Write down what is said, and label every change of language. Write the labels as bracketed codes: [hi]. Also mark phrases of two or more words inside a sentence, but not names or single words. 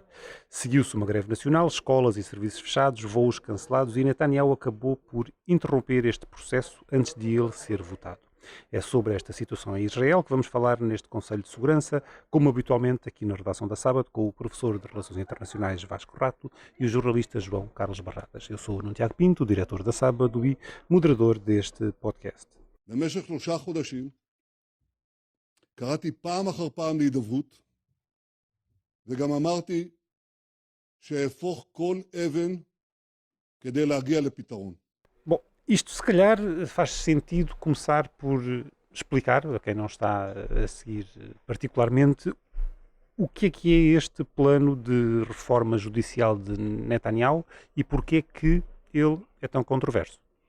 [pt] Seguiu-se uma greve nacional, escolas e serviços fechados, voos cancelados e Netanyahu acabou por interromper este processo antes de ele ser votado. É sobre esta situação em Israel que vamos falar neste Conselho de Segurança, como habitualmente aqui na redação da Sábado, com o professor de Relações Internacionais Vasco Rato e o jornalista João Carlos Barradas. Eu sou o Nuno Tiago Pinto, diretor da Sábado e moderador deste podcast. [he] במשך 3 חודשים קראתי פעם אחר פעם להידברות, וגם אמרתי שאהפוך כל אבן כדי להגיע לפתרון. [pt] Bom, isto se calhar faz sentido começar por explicar, a quem não está a seguir particularmente, o que é este plano de reforma judicial de Netanyahu e porque é que ele é tão controverso.